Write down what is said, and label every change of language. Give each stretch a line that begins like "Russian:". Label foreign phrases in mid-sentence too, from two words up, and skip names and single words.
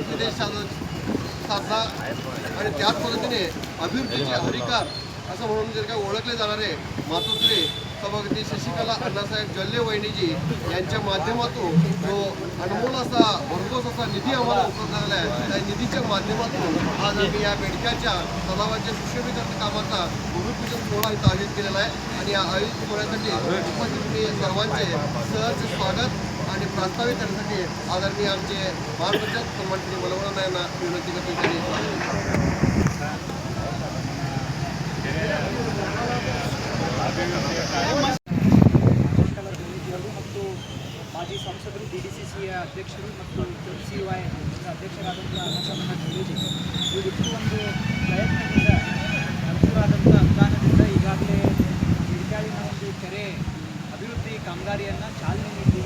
Marathi: निधी साधला आणि त्याच पद्धतीने अभिवृद्धीचे अधिकार असं म्हणून जर काय ओळखले जाणारे मातोश्री सभापती शशिकला अण्णासाहेब जल्ले वहिनीजी यांच्या माध्यमातून जो अनमोल असा भरघोस असा निधी आम्हाला उपलब्ध झाला आहे, त्या निधीच्या माध्यमातून आज आम्ही या बेडक्याच्या तलावाच्या सुशोभीकरण कामाचा भूमिपूजन सोहळा इथं आयोजित केलेला आहे. आणि या आयोजित सोहळ्यासाठी उपस्थित सर्वांचे सहर्ष स्वागत आणि प्रास्ताविक करण्यासाठी आदरणीय आमचे महाराष्ट्राचे सन्माननीय मलवडा यांना विनंती करतो.
Kannada: ಮತ್ತು ಮಾಜಿ ಸಂಸದರು, DDCCಯ ಅಧ್ಯಕ್ಷರು ಮತ್ತು CY ಅಧ್ಯಕ್ಷರಾದಂಥ ಅನ್ನಸಮನ ಜೊಲ್ಲೆಜಿ ಇವರಿಬ್ಬರು ಒಂದು ಪ್ರಯತ್ನದಿಂದ ಮಂಜೂರಾದಂಥ ಅನುದಾನದಿಂದ ಈಗಾಗಲೇ ಹಿರಿಕಾಳಿನ ಒಂದು ಕೆರೆ ಅಭಿವೃದ್ಧಿ ಕಾಮಗಾರಿಯನ್ನು ಚಾಲನೆ ನೀಡಿದ್ದೀವಿ.